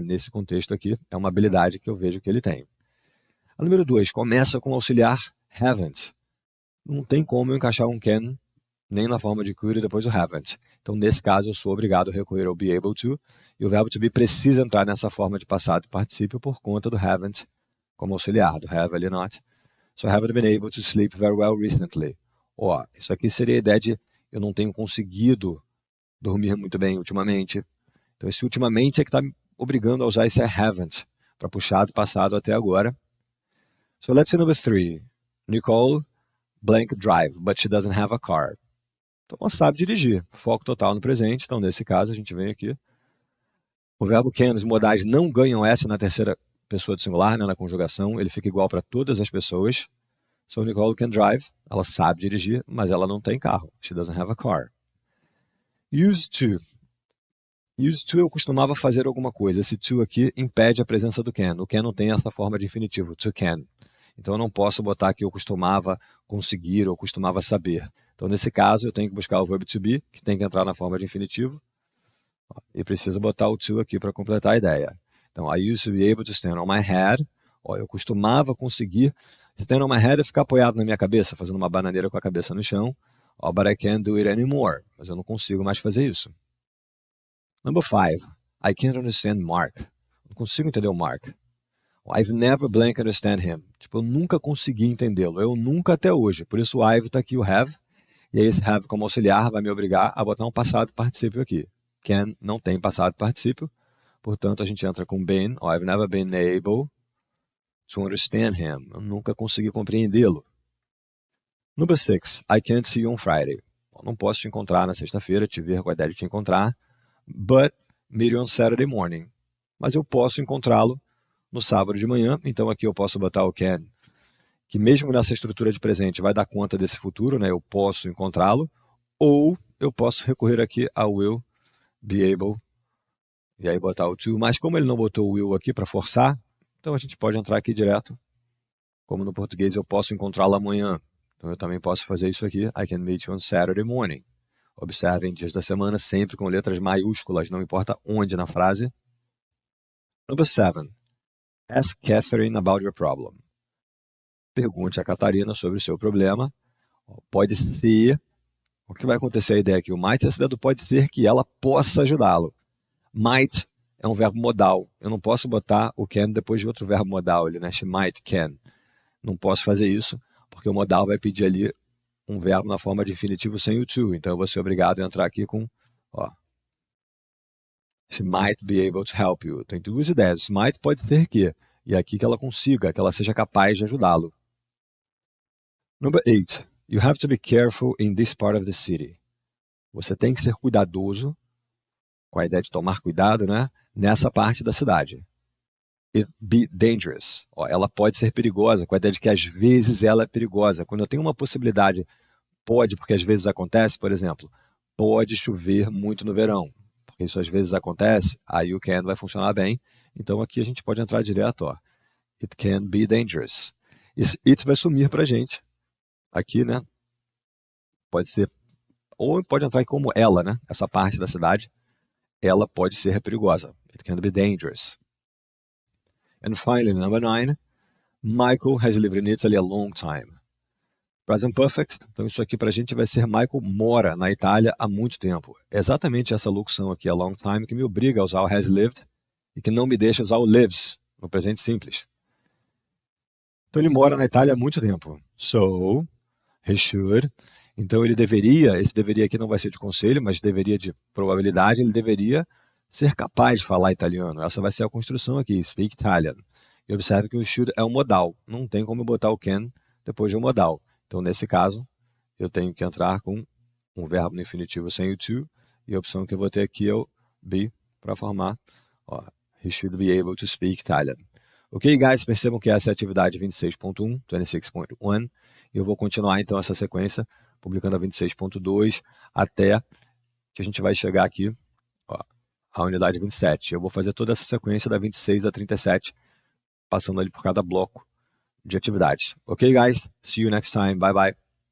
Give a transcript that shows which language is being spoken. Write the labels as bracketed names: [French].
[Portuguese] Nesse contexto aqui, é uma habilidade que eu vejo que ele tem. A número 2, começa com o auxiliar haven't. Não tem como eu encaixar um can nem na forma de could e depois o haven't. Então, nesse caso, eu sou obrigado a recorrer ao be able to, e o verbo to be precisa entrar nessa forma de passado particípio por conta do haven't como auxiliar, do have ali not. [English] So I haven't been able to sleep very well recently. [Portuguese] Isso aqui seria a ideia de eu não tenho conseguido dormir muito bem ultimamente. Então, esse ultimamente é que está me obrigando a usar esse haven't para puxar do passado até agora. [English] So let's see number 3. Nicole blank drive, but she doesn't have a car. [Portuguese] Então, ela sabe dirigir. Foco total no presente. Então, nesse caso, a gente vem aqui. O verbo can, os modais não ganham S na terceira pessoa do singular, né, na conjugação. Ele fica igual para todas as pessoas. [English] So, Nicole can drive. [Portuguese] Ela sabe dirigir, mas ela não tem carro. [English] She doesn't have a car. Used to. [Portuguese] Used to, eu costumava fazer alguma coisa. Esse to aqui impede a presença do can. O can não tem essa forma de infinitivo. To can. Então, eu não posso botar aqui eu costumava conseguir ou costumava saber. Então, nesse caso, eu tenho que buscar o verbo to be, que tem que entrar na forma de infinitivo. E preciso botar o to aqui para completar a ideia. [English] Então, I used to be able to stand on my head. [Portuguese] Eu costumava conseguir [English] stand on my head [Portuguese] é ficar apoiado na minha cabeça, fazendo uma bananeira com a cabeça no chão. [English] But I can't do it anymore. [Portuguese] Mas eu não consigo mais fazer isso. [English] Number 5. I can't understand Mark. [Portuguese] Não consigo entender o Mark. [English] I've never blank understand him. [Portuguese] Tipo, eu nunca consegui entendê-lo. Eu nunca até hoje. Por isso o I've está aqui, o have. E aí esse have como auxiliar vai me obrigar a botar um passado particípio aqui. Can não tem passado particípio. Portanto, a gente entra com been. [English] I've never been able to understand him. [Portuguese] Eu nunca consegui compreendê-lo. [English] Number 6. I can't see you on Friday. [Portuguese] Eu não posso te encontrar na sexta-feira, te ver com a ideia de te encontrar. [English] But meet you on Saturday morning. [Portuguese] Mas eu posso encontrá-lo no sábado de manhã. Então aqui eu posso botar o can, que mesmo nessa estrutura de presente vai dar conta desse futuro, né? Eu posso encontrá-lo. Ou eu posso recorrer aqui a will be able. E aí botar o to. Mas como ele não botou o will aqui para forçar, então a gente pode entrar aqui direto. Como no português eu posso encontrá-lo amanhã. Então eu também posso fazer isso aqui. [English] I can meet you on Saturday morning. [Portuguese] Observem dias da semana sempre com letras maiúsculas, não importa onde na frase. [English] Number 7. Ask Catherine about your problem. [Portuguese] Pergunte a Catarina sobre o seu problema. Pode ser. O que vai acontecer a ideia aqui? O might, essa ideia do pode ser que ela possa ajudá-lo. Might é um verbo modal. Eu não posso botar o can depois de outro verbo modal, né? [English] She might, can. [Portuguese] Não posso fazer isso, porque o modal vai pedir ali um verbo na forma de infinitivo sem o to. Então eu vou ser obrigado a entrar aqui com, [English] she might be able to help you. [Portuguese] Tem duas ideias. Might pode ser que. E aqui que ela consiga, que ela seja capaz de ajudá-lo. [English] Number 8. You have to be careful in this part of the city. [Portuguese] Você tem que ser cuidadoso, com a ideia de tomar cuidado, né? Nessa parte da cidade. [English] It be dangerous. [Portuguese] Ela pode ser perigosa, com a ideia de que às vezes ela é perigosa. Quando eu tenho uma possibilidade, pode, porque às vezes acontece, por exemplo, pode chover muito no verão. Porque isso às vezes acontece, aí o can vai funcionar bem. Então aqui a gente pode entrar direto, [English] It can be dangerous. [Portuguese] Esse it vai sumir pra gente. Aqui, né? Pode ser, ou pode entrar como ela, né? Essa parte da cidade, ela pode ser perigosa. [English] It can be dangerous. And finally, number 9, Michael has lived in Italy a long time. [Portuguese] Present perfect, então isso aqui pra gente vai ser Michael mora na Itália há muito tempo. É exatamente essa locução aqui, a long time, que me obriga a usar o has lived e que não me deixa usar o lives no presente simples. Então ele mora na Itália há muito tempo. [English] So, he should. [Portuguese] Então ele deveria, esse deveria aqui não vai ser de conselho, mas deveria de probabilidade, ele deveria ser capaz de falar italiano. Essa vai ser a construção aqui, [English] speak Italian. [Portuguese] E observe que o should é um modal. Não tem como botar o can depois de um modal. Então, nesse caso, eu tenho que entrar com um verbo no infinitivo sem o to. E a opção que eu vou ter aqui é o be para formar. [English] He should be able to speak Italian. Ok, guys? [Portuguese] Percebam que essa é a atividade 26.1, 26.1. E eu vou continuar, então, essa sequência, publicando a 26.2, até que a gente vai chegar aqui, a unidade 27. Eu vou fazer toda essa sequência da 26 a 37, passando ali por cada bloco de atividades. [English] Ok, guys? See you next time. Bye, bye.